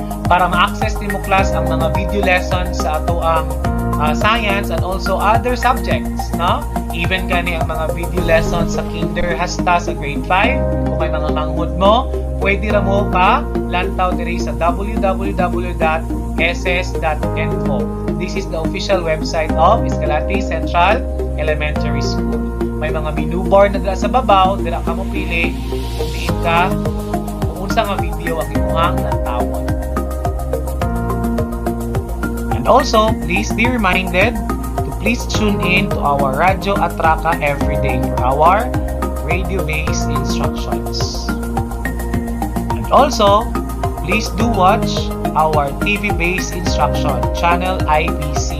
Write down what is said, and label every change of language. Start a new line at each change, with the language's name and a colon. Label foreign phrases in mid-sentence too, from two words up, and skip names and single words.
Cebuano: para ma-access din mo class ang mga
English: video lessons
Cebuano: sa ato ang
English: science and also other subjects,
Cebuano: no? Even gani ang mga
English: video lessons
Cebuano: sa kinder hasta sa grade 5 kung may mga manghud mo, pwede ra mo pa lantaw diri sa www.ss.info.
English: This is the official website of Escalante Central Elementary School.
Cebuano: May mga
English: menu board
Cebuano: na dira sa babaw, dira ka mo pili kung diin ka kung unsa nga video ang imuhang lantawon.
English: And also, please be reminded to please tune in to our Radyo Atraca every day for our radio-based instructions. And also, please do watch our TV-based instruction, channel IBC.